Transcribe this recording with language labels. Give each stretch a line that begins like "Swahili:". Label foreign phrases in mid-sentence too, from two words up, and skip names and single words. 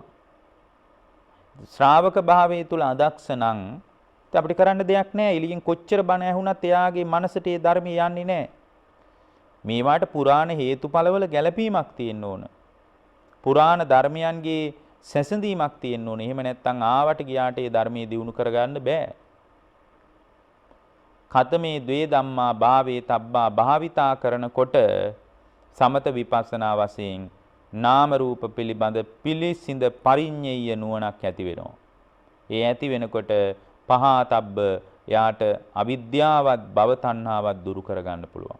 Sinhala: ශ්‍රාවක භාවයේ තුල අදක්ෂ නම් අපිට කරන්න දෙයක් නැහැ. එළියෙන් කොච්චර බණ ඇහුණත් එයාගේ මනසට ඒ ධර්මය යන්නේ නැහැ. මේවාට පුරාණ හේතුඵලවල ගැළපීමක් තියෙන්න ඕන. පුරාණ ධර්මයන්ගේ සැසඳීමක් තියෙන්න ඕන. එහෙම නැත්නම් ආවට ගියාට ඒ ධර්මයේ දියුණු කරගන්න බෑ.
Pali: ඛතමේ ද්වේ ධම්මා භාවේ තබ්බා
Sinhala: භාවිතා කරනකොට සමත විපස්සනා වශයෙන් නාම රූප පිළිබඳ පිළිසිඳ පරිඤ්ඤය නුවණක් ඇති වෙනවා. ඒ ඇති වෙනකොට පහතබ්බ යාට අවිද්‍යාවත් භව තණ්හාවත් දුරු කරගන්න පුළුවන්.